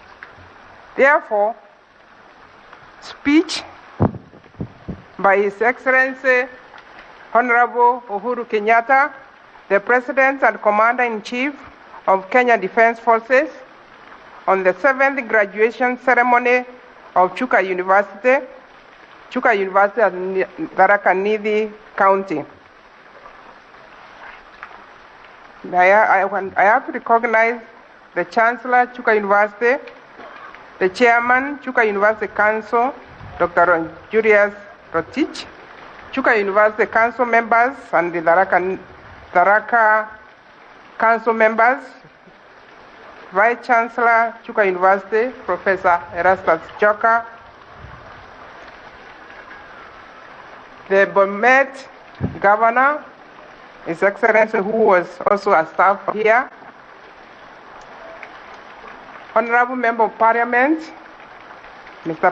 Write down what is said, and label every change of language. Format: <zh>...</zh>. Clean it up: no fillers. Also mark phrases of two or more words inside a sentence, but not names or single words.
<en>Therefore, speech by His Excellency Honorable Uhuru Kenyatta, the President and Commander-in-Chief of Kenya Defense Forces, on the 7th graduation ceremony of Chuka University at Raca, Nithi County. I have to recognize the Chancellor, Chuka University, the Chairman, Chuka University Council, Dr. Julius Rotich, Chuka University Council members, and the Raca Council members, Vice Chancellor, Chuka University, Professor Erastus Chuka, the Bomet Governor, His Excellency, who was also a staff here, Honorable Member of Parliament, Mr.</en>